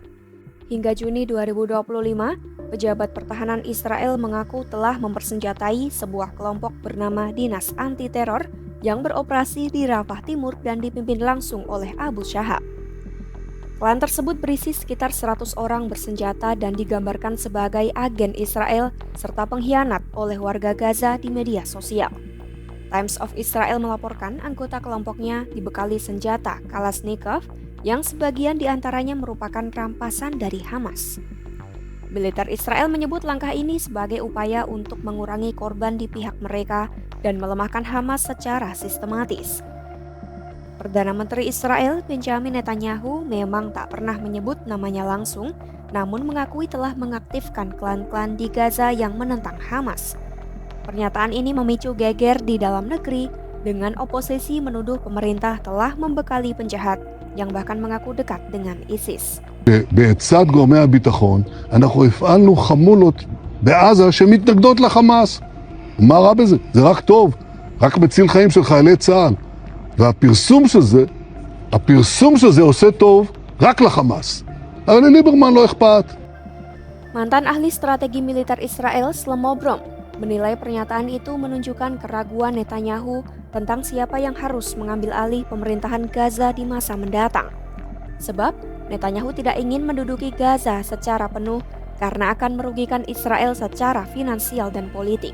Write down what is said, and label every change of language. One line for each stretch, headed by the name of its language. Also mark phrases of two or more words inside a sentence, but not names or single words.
Indonesian: Hingga Juni 2025, pejabat pertahanan Israel mengaku telah mempersenjatai sebuah kelompok bernama Dinas Anti Teror yang beroperasi di Rafah Timur dan dipimpin langsung oleh Abu Shahab. Klan tersebut berisi sekitar 100 orang bersenjata dan digambarkan sebagai agen Israel serta pengkhianat oleh warga Gaza di media sosial. Times of Israel melaporkan anggota kelompoknya dibekali senjata Kalashnikov yang sebagian diantaranya merupakan rampasan dari Hamas. Militer Israel menyebut langkah ini sebagai upaya untuk mengurangi korban di pihak mereka dan melemahkan Hamas secara sistematis. Perdana Menteri Israel Benjamin Netanyahu memang tak pernah menyebut namanya langsung, namun mengakui telah mengaktifkan klan-klan di Gaza yang menentang Hamas. Pernyataan ini memicu geger di dalam negeri dengan oposisi menuduh pemerintah telah membekali penjahat yang bahkan mengaku dekat dengan ISIS.
Hebrew: בעצת גורמי הביטחון אנחנו הפעלנו חמולות בעזה שמתנגדות לחמאס. מה רע בזה? זה רק טוב, רק מציל חיים של חיילי צה"ל. והפרסום של זה עושה טוב רק לחמאס. אבל לליברמן לא אכפת.
Indonesian: Mantan ahli strategi militer Israel Shlomo Brom menilai pernyataan itu menunjukkan keraguan Netanyahu tentang siapa yang harus mengambil alih pemerintahan Gaza di masa mendatang. Sebab Netanyahu tidak ingin menduduki Gaza secara penuh karena akan merugikan Israel secara finansial dan politik.